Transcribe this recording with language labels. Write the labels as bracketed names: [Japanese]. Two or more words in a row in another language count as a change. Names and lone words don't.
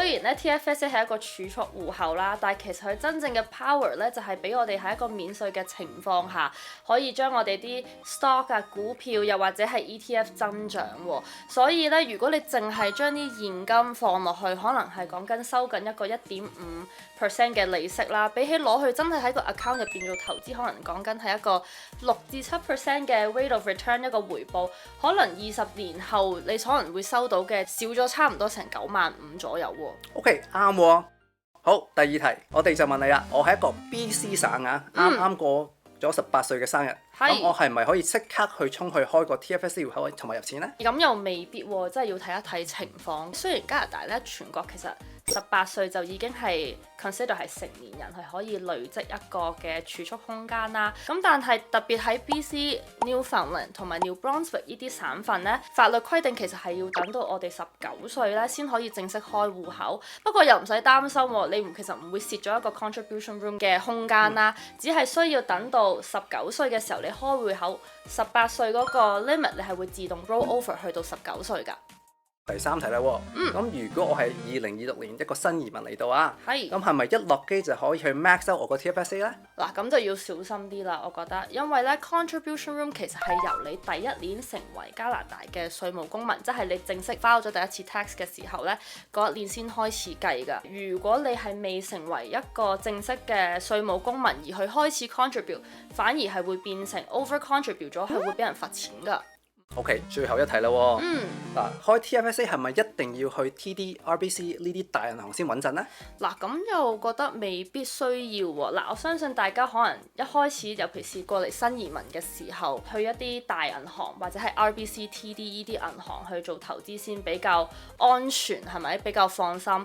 [Cantonese] 雖然咧 TFSA 係一個儲蓄戶口啦，但係其實佢真正嘅 power 咧就係俾我哋喺一個免稅嘅情況下，可以將我哋啲 stock 啊、股票又或者係 ETF 增長喎。所以咧，如果你淨係將啲現金放落去，可能係講緊收緊一個1.5% 嘅利息啦，比起攞去真係喺個 account 入邊做投資，可能講緊係一個6至7% 嘅 [English] rate of return [Cantonese] 一個回報，可能20年後你可能會收到嘅少咗差唔多成95000左右喎。 OK， 啱喎。好，第二題，我哋就問你啦。我係一個 BC 省啊，啱過咗18歲嘅生日，咁我係咪可以即刻去衝去開個 TFSA 戶口同埋入錢呢？咁又未必喎，真係要睇一睇情況。雖然加拿大咧全國其實18歲就已經係 consider 係成年人，係可以累積一個嘅儲蓄空間啦。咁但係特別喺 BC、Newfoundland 同埋 New Brunswick 呢啲省份咧，法律規定其實係要等到我哋19歲咧先可以正式開戶口。不過又唔使擔心喎，你其實唔會蝕咗一個 [English] contribution room [Cantonese] 嘅空間啦，只係需要等到19歲嘅時候你開戶口，18歲嗰個 limit 你係會自動 [English] roll over [Cantonese] 去到19歲㗎。第三題啦喎，咁如果我係2026年一個新移民嚟到啊，咁係咪一落機就可以去 [English] max out [Cantonese] 我個 TFSA 呢？嗱，咁就要小心啲啦，我覺得，因為咧 [English] contribution room [Cantonese] 其實係由你第一年成為加拿大嘅稅務公民，即係你正式 file 咗第一次 tax 嘅時候咧，嗰一年先開始計㗎。如果你係未成為一個正式嘅稅務公民而去開始 contribute，反而係會變成 [English] over contribute [Cantonese] 咗，係會俾人罰錢㗎。 OK， 最後一題啦喎。嗱，開 TFSA 係咪一定要去 TD、RBC 呢啲大銀行先穩陣呢？嗱，咁又覺得未必需要喎。嗱，我相信大家可能一開始，尤其是過嚟新移民嘅時候，去一啲大銀行或者係 RBC、TD 呢啲銀行去做投資先比較安全，係咪比較放心？